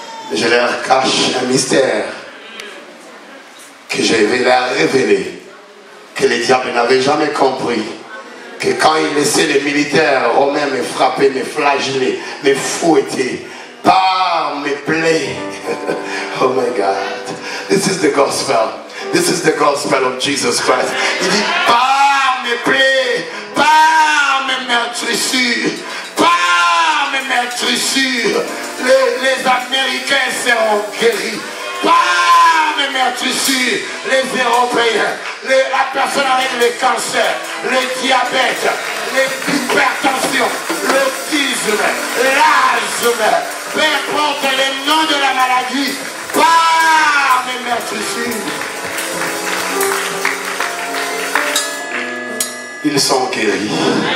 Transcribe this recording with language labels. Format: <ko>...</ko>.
<fr>Mais je leur cache un mystère que je vais leur révéler, que les diables n'avaient jamais compris. Que quand ils laissaient les militaires romains me frapper, me flageller, me fouetter par mes plaies.</fr> <en>Oh my God. This is the gospel. This is the gospel of Jesus Christ.</en> <fr>Il dit par mes plaies, par mes meurtrissures, par mes meurtrissures, les Américains seront guéris. Par mes meurtrissures, les Européens, la personne avec le cancer, le diabète, l'hypertension, l'autisme, l'asthme, peu importe le nom de la maladie, par mes meurtrissures, ils sont guéris.</fr>